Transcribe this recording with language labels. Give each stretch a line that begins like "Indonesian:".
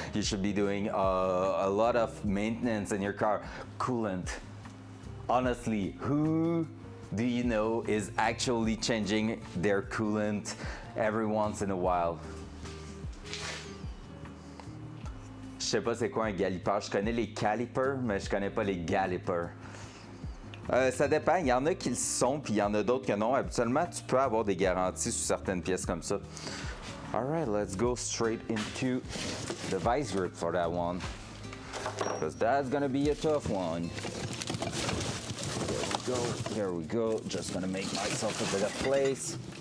English: You should be doing a lot of maintenance in your car. Coolant. Honestly, who do you know is actually changing their coolant every once in a while?
French: Je sais pas c'est quoi un galipeur. Je connais les calipers, mais je connais pas les galipers. Ça dépend. Il y en a qui le sont, puis il y en a d'autres que non. Habituellement, tu peux avoir des garanties sur certaines pièces comme ça.
English: Alright, let's go straight into the vice grip for that one, because that's gonna be a tough one. Here we go. Just gonna make myself a bit of place.